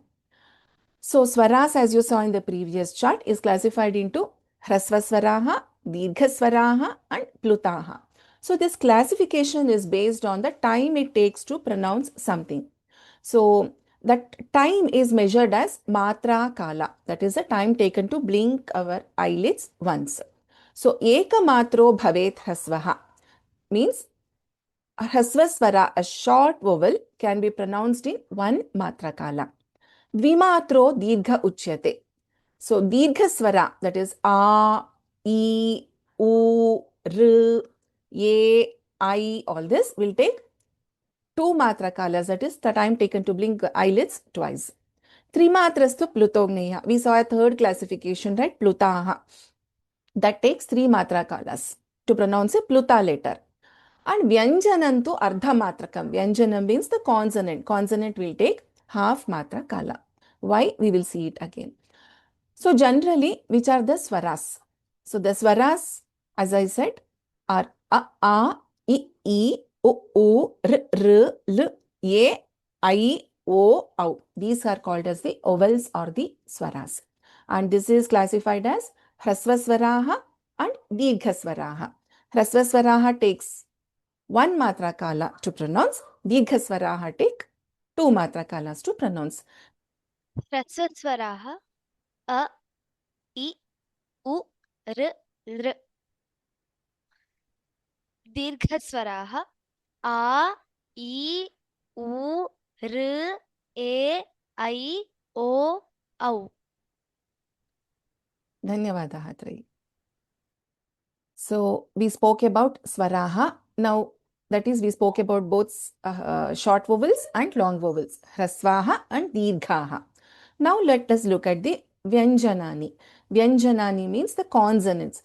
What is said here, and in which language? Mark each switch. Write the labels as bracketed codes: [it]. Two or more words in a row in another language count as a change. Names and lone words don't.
[en] So swaras, as you saw in the previous chart, is classified into [sa] ह्रस्वस्वरः, दीर्घस्वरः, [en] and Plutaha. So this classification is based on the time it takes to pronounce something. So that time is measured as [sa] मात्रा काल. [en] That is the time taken to blink our eyelids once. So [sa] एक मात्रो भवेत् ह्रस्वः [en] means hrasvaswara, a short vowel, can be pronounced in one [sa] मात्रा काल. द्विमात्रो दीर्घ उच्यते. [en] So [sa] दीर्घ स्वर, [en] that is a, I, u, r, e, I, all this will take two matra kalas, that is the time taken to blink eyelids twice. [sa] त्रिमात्रस्तु प्लुतो ज्ञेय. [en] We saw a third classification, right? Plutaha. That takes three matra kalas to pronounce a pluta letter. And [sa] व्यञ्जनन्तु अर्ध मात्रकम्. [en] Vyanjanam means the consonant. Consonant will take half [sa] मात्रा काल. [en] Why? We will see it again. So generally, which are the swaras? So the swaras, as I said, are a, I, o, r, l, e, I, o, au. These are called as the vowels or the swaras. And this is classified as Hrasvaswaraha and Dirghaswaraha. Hrasvaswaraha takes one [sa] मात्रा काल [en] to pronounce. Dirghaswaraha take two matra kalas to pronounce. Hrasvaswaraha a, I, u, r, l. Dirghaswaraha a, I, u, r, e, I, o, au. [sa] धन्यवादः त्रयी. [en] So we spoke about swaraha. Now that is, we spoke about both short vowels and long vowels, hrasvaha and dirghaha. Now let us look at the vyanjanani. Vyanjanani means the consonants.